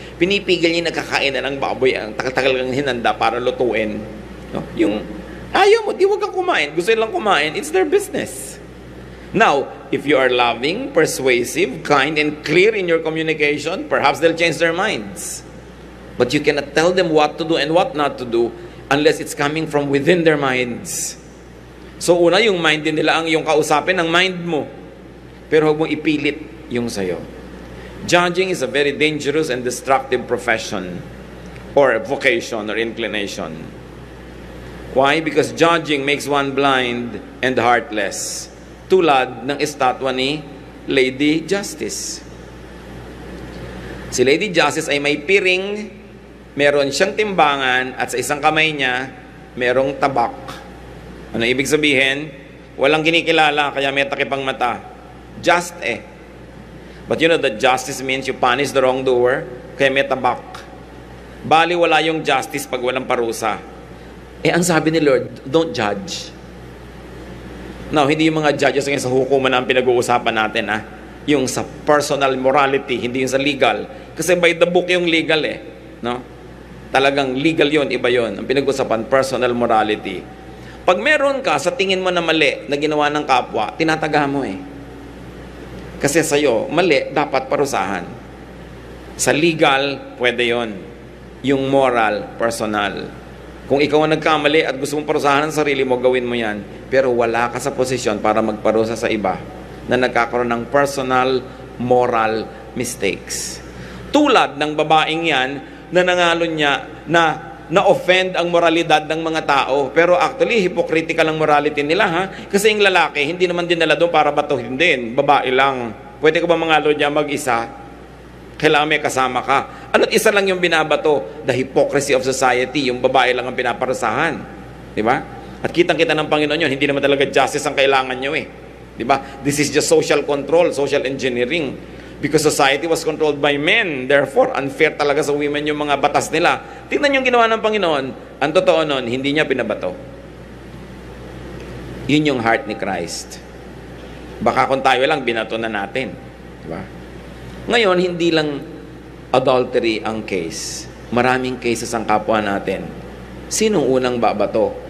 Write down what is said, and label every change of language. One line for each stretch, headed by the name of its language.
Filipino: Pinipigil niya nagkakain na ng baboy. Ang tagal-tagal ng hinanda para lutuin. No? Yung, ayaw mo, di wag kang kumain. Gusto nilang kumain.
English: It's their business. Now, if you are loving, persuasive, kind, and clear in your communication, perhaps they'll change their minds. But you cannot tell them what to do and what not to do unless it's coming from within their minds.
Filipino: So, una, yung mind din nila ang yung kausapin ng mind mo. Pero huwag mo ipilit yung sayo.
English: Judging is a very dangerous and destructive profession or vocation or inclination. Why? Because judging makes one blind and heartless.
Filipino: Tulad ng estatwa ni Lady Justice. Si Lady Justice ay may piring, meron siyang timbangan, at sa isang kamay niya, merong tabak. Ano ibig sabihin? Walang kinikilala, kaya may takip ang mata.
English: Just But you know that justice means you punish the wrongdoer,
Filipino: kaya may tabak. Bali wala yung justice pag walang parusa. Ang sabi ni Lord,
English: don't judge.
Filipino: Now, hindi yung mga judges ngayon sa hukuman na ang pinag-uusapan natin, yung sa personal morality, hindi yung sa legal. Kasi
English: by the book
Filipino: yung legal no? Talagang legal yon, iba yon. Ang pinag-uusapan, personal morality. Pag meron ka sa tingin mo na mali na ginawa ng kapwa, tinataga mo Kasi sa'yo, mali, dapat parusahan. Sa legal, pwede yon. Yung moral, personal. Kung ikaw ang nagkamali at gusto mong parusahan ang sarili mo, gawin mo yan. Pero wala ka sa posisyon para magparusa sa iba na nagkakaroon ng personal, moral mistakes. Tulad ng babaeng yan na nangalon niya na-offend ang moralidad ng mga tao. Pero actually, hypocritical ang morality nila, Kasi yung lalaki, hindi naman dinala doon para batuhin din. Babae lang. Pwede ko ba mangalo niya mag-isa? Kailangan may kasama ka. Ano't isa lang yung binabato?
English: The hypocrisy of society.
Filipino: Yung babae lang ang pinaparusahan. Di ba? At kitang-kita ng Panginoon yun, hindi naman talaga justice ang kailangan nyo Di ba?
English: This is just social control, social engineering. Because society was controlled by men.
Filipino: Therefore, unfair talaga sa women yung mga batas nila. Tingnan yung ginawa ng Panginoon. Ang totoo nun, hindi niya pinabato. Yun yung heart ni Christ. Baka kung tayo lang, binato na natin. Diba? Ngayon, hindi lang adultery ang case. Maraming cases ang kapwa natin. Sinong unang babato?